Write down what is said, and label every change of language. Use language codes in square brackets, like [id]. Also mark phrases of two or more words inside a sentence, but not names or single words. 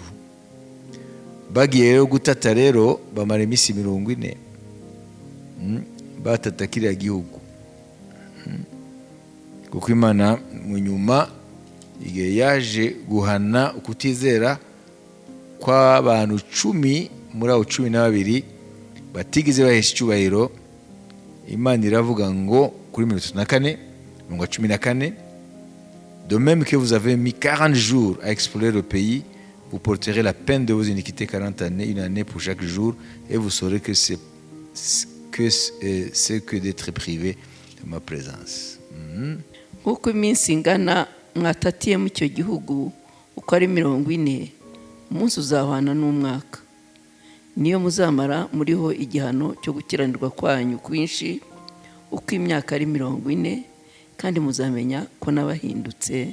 [rw] Bagiye rero gutata rero bamara iminsi 40 batata kiriya gihugu, kuko Imana mu nyuma igihe yaje guhana ukutizera kw'abantu 10 muri abo 12 batigeze bahesha icyubahiro. Imana iravuga ngo kuri 14, [fr] de même que vous avez mis 40 jours à explorer le pays, vous porterez la peine de vos iniquités 40 années, une année pour chaque jour, et vous saurez que c'est que d'être privé de ma présence. [rw] Nk'uko iminsi ingana mwatatiye mu cyo gihugu uko ari 40, umunsi uzahwana n'umwaka. Niyo muzamara muriho igihano cyo gukiranirwa kwanyu kwinshi uko imyaka ari 40, kandi muzamenya ko nabahindutse.